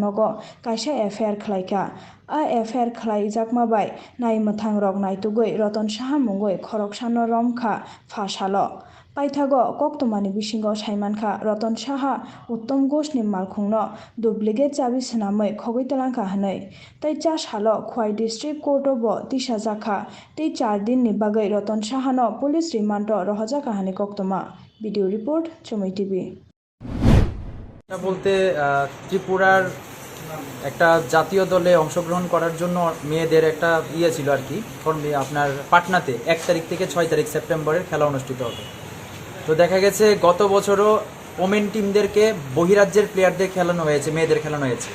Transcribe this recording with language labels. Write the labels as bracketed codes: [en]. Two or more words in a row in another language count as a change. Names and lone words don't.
[trp] Nogo Kaisa FIR Khlaika FIR Khlaijakma bai nai mathang rok naitugui Roton Saha mungui Khoroksano Romkha Phasalo Paithago Koktomani Bisingo Saimankha Roton Saha Uttom Ghoshni Malkhungno duplicate chabi swnamui Khogui talangkha hanai tei cha salo Khowai District Court bo tisajakha tei 4 din ni bagui Roton Sahano [en] police remand [trp] rohajaka hani koktoma [en] video report [trp] Chomoi TV [bn] বলতে ত্রিপুরার একটা জাতীয় দলে অংশগ্রহণ করার জন্য মেয়েদের একটা ছিল আর কি আপনার পাটনাতে 1 তারিখ থেকে 6 তারিখ সেপ্টেম্বরের খেলা অনুষ্ঠিত হবে। তো দেখা গেছে গত বছরও ওমেন টিমদেরকে বহিরাজ্যের প্লেয়ারদের খেলানো হয়েছে, মেয়েদের খেলানো হয়েছে।